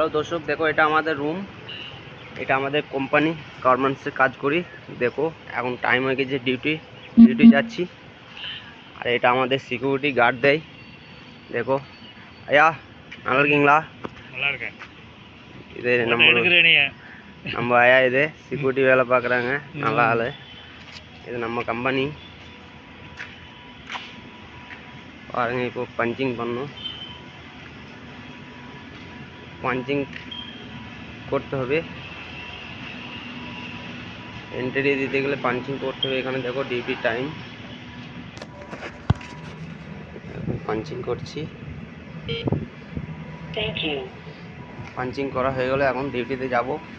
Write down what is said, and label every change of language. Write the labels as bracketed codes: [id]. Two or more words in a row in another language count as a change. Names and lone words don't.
[bn] হ্যালো দর্শক, দেখো এটা আমাদের রুম, এটা আমাদের কোম্পানি গার্মেন্টসে কাজ করি। দেখো এখন টাইম হয়ে গেছে, ডিউটি যাচ্ছি। আর এটা আমাদের সিকিউরিটি গার্ড দেয়। দেখো [ta] ஐயா நல்லா இருக்கீங்களா? நல்லா இருக்கேன். இது நம்ம ஐயா இது சிக்யூரிட்டி வேலை பார்க்குறாங்க, நல்ல ஆள். இது நம்ம கம்பெனி பாருங்க. இப்போ பஞ்சிங் பண்ணணும், [bn] পাঞ্চিং করতে হবে। এন্ট্রি দিতে গেলে পাঞ্চিং করতে হবে। এখানে দেখো ডিউটি টাইম, পাঞ্চিং করছি। পাঞ্চিং করা হয়ে গেলে এখন ডিউটিতে যাব।